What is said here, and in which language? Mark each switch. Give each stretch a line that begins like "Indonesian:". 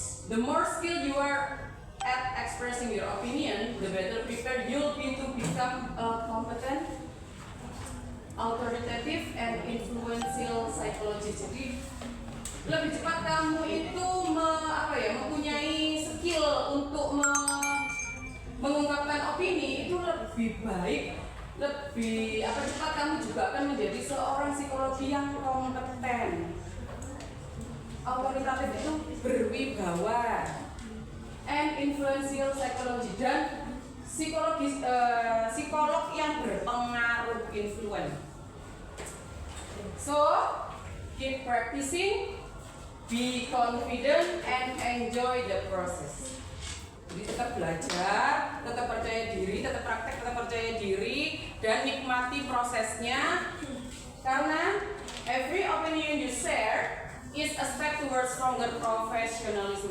English: The more skilled you are at expressing your opinion, the better prepared you'll be to become a competent, authoritative, and influential psychologist.
Indonesian: Jadi lebih cepat kamu itu mempunyai skill untuk mengungkapkan opini itu lebih baik, lebih cepat kamu juga akan menjadi seorang psikologi yang kompeten, autoritatif itu berwibawa,
English: and influential psychology,
Indonesian: dan psikolog yang berpengaruh, influence.
English: So keep practicing, be confident, and enjoy the process.
Indonesian: Jadi tetap belajar, tetap percaya diri, tetap praktek, tetap percaya diri, dan nikmati prosesnya.
English: Karena every opinion you share is a step towards stronger professionalism.